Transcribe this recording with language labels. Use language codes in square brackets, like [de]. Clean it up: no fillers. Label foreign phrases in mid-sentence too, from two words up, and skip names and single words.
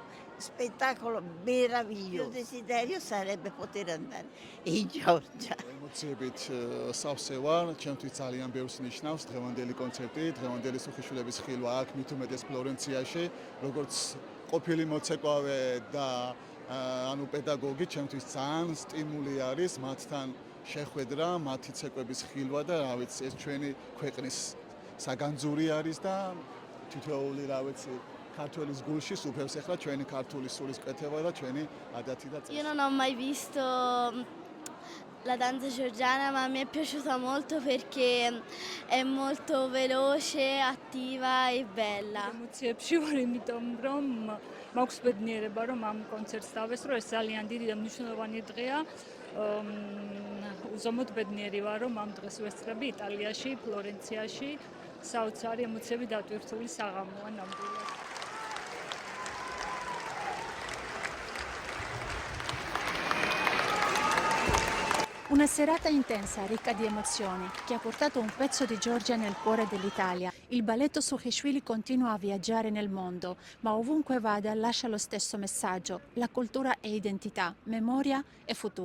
[it] Spettacolo meraviglioso. Il mio desiderio sarebbe poter andare in Georgia. [ka] ემოციებით სავსე ვარ, ჩემთვის ძალიან ბევრს ნიშნავს დღევანდელი კონცერტი, დღევანდელი სუხიშვილების ხილვა აქ მით უმეტეს ფლორენციაში, როგორც ყოფილი მოცეკვავე და ანუ პედაგოგი, ჩემთვის ძალიან სტიმული არის მათთან შეხვედრა, მათი ცეკვების ხილვა და რა ვიცი, ეს ჩვენი ქვეყნის საგანძური არის და თითოეული რა ვიცი ქართველის გულში სუფევს ახლა ჩვენი ქართული სულის კეთება და ჩვენი ადათი და [it] Io non ho mai visto la danza georgiana, ma mi è piaciuta molto perché è molto veloce, attiva e bella. [ka] ემოციებში ვარ, იმიტომ რომ მაქვს ბედნიერება, რომ ამ კონცერტს დავესწრო, ეს ძალიან დიდი და მნიშვნელოვანი დღეა. უზომოდ ბედნიერი ვარ, რომ ამ დღეს ვესწრები იტალიაში, ფლორენციაში. საოცარი ემოციები დატვირთული საღამოა ნამდვილად. [it] Una serata intensa, ricca di emozioni, che ha portato un pezzo di Georgia nel cuore dell'Italia. Il balletto Sukhishvili continua a viaggiare nel mondo, ma ovunque vada lascia lo stesso messaggio: la cultura è identità, memoria e futuro.